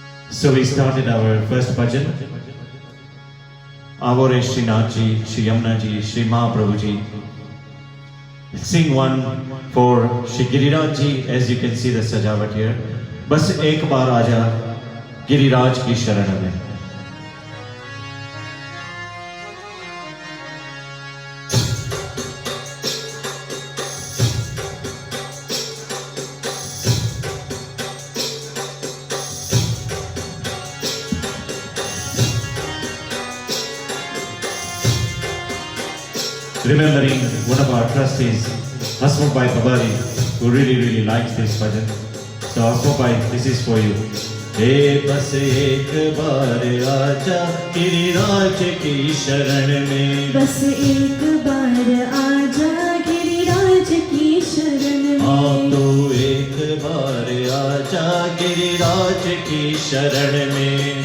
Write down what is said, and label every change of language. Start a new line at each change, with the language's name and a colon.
English: So we started our first bhajan. Avore Srinath ji, Shri Yamuna ji, Shri Mahaprabhu ji. Sing one for Shri Giriraj ji, as you can see the sajawat here.
Hindi: बस एक बार आजा गिरिराज की शरण में।
English: Remembering one of our trustees, Hasmukh Bhai Pabari, who really likes this bhajan. So Aswabai, this is for you.
Hindi: हे बस एक बार आजा गिरिराज की शरण में, बस एक बार आजा गिरिराज की शरण में, तो एक बार आजा गिरिराज की शरण में,